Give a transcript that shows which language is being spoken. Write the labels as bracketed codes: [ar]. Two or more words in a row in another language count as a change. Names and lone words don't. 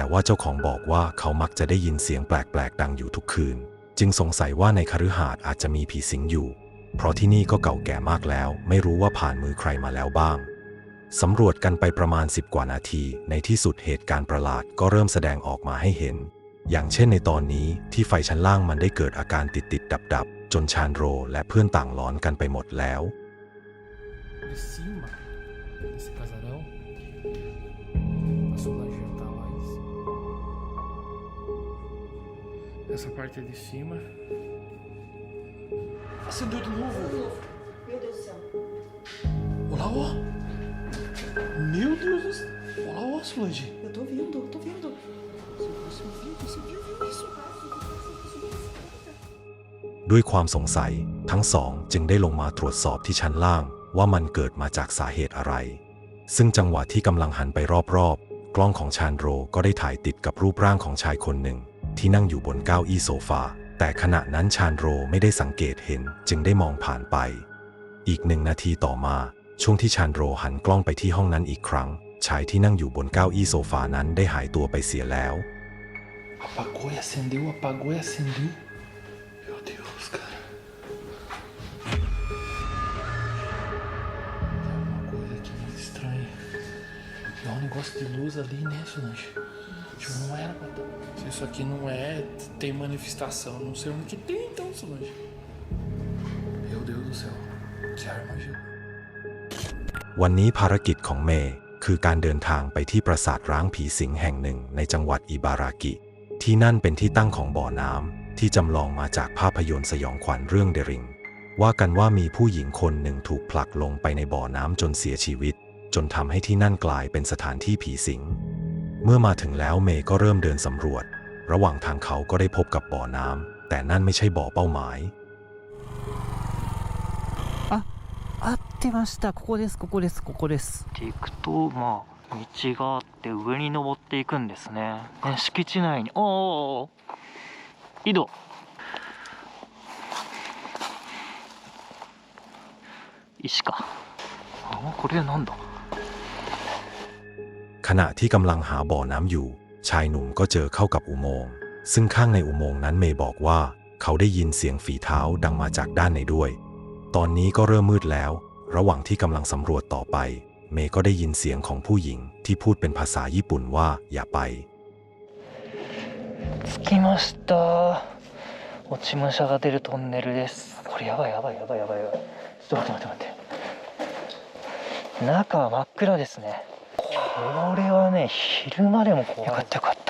[th] ว่าเจ้าของบอกว่าเขามักจะได้ยินเสียงแปลกๆดังอยู่ทุกคืนจึงสงสัยว่าในคฤหาสน์อาจจะมีผีสิงอยู่เพราะที่นี่ก็เก่าแก่มากแล้วไม่รู้ว่าผ่านมือใครมาแล้วบ้างสำรวจกันไปประมาณ10 กว่านาทีในที่สุดเหตุการณ์ประหลาดก็เริ่มแสดงออกมาให้เห็นอย่างเช่นในตอนนี้ที่ไฟชั้นล่างมันได้เกิดอาการติดดับจนชานโรและเพื่อนต่างหลอนกันไปหมดแล้ว [pt] Essa parte de cima. Acendeu de novo. Meu Deus do céu. Olha lá, ó. Meu Deus do céu. Olha lá, ó, Solange. Eu tô vendo, tô vendo. Você viu isso? [th] ด้วยความสงสัยทั้งสองจึงได้ลงมาตรวจสอบที่ชั้นล่างว่ามันเกิดมาจากสาเหตุอะไรซึ่งจังหวะที่กำลังหันไปรอบๆกล้องของชานโรก็ได้ถ่ายติดกับรูปร่างของชายคนหนึ่งที่นั่งอยู่บนเก้าอี้โซฟาแต่ขณะนั้นชานโรไม่ได้สังเกตเห็นจึงได้มองผ่านไปอีก1 นาทีต่อมาช่วงที่ชานโรหันกล้องไปที่ห้องนั้นอีกครั้งชายที่นั่งอยู่บนเก้าอี้โซฟานั้นได้หายตัวไปเสียแล้ว [pt] Apagou e acendeu, apagou e acendeu. Meu Deus, cara. Tem alguma coisa aqui muito estranha. Tem um negócio de luz ali, né, Solange? Tipo, não era pra dar. Se isso aqui não é, tem manifestação. Não sei onde que tem então, Solange. Meu Deus do céu. Que arma, Gil. [th] วันนี้ภารกิจของเมย์คือการเดินทางไปที่ปราสาทร้างผีสิงแห่งหนึ่งในจังหวัดอิบารากิที่นั่นเป็นที่ตั้งของบ่อน้ำที่จำลองมาจากภาพยนตร์สยองขวัญเรื่องเดริงว่ากันว่ามีผู้หญิงคนหนึ่งถูกผลักลงไปในบ่อน้ำจนเสียชีวิตจนทำให้ที่นั่นกลายเป็นสถานที่ผีสิงเมื่อมาถึงแล้วเมย์ก็เริ่มเดินสำรวจระหว่างทางเขาก็ได้พบกับบ่อน้ำแต่นั่นไม่ใช่บ่อเป้าหมาย [ja] 合ってました。ここですここですここです。っていくとまあ道があって上に登っていくんですね。敷地内に井戸。石か。これなんだ。 [th] ขณะที่กำลังหาบ่อน้ำอยู่ชายหนุ่มก็เจอเข้ากับอุโมงค์ซึ่งข้างในอุโมงค์นั้นเมย์บอกว่าเขาได้ยินเสียงฝีเท้าดังมาจากด้านในด้วยตอนนี้ก็เริ่มมืดแล้วระหว่างที่กำลังสำรวจต่อไปเมย์ก็ได้ยินเสียงของผู้หญิงที่พูดเป็นภาษาญี่ปุ่นว่าอย่าไป [ja] 着きました。落ち武者が出るトンネルです。これやばいやばいやばいやばいやばい。ちょっと待って待って待って。中は真っ暗ですね。これはね昼間でも怖い。よかったよかった。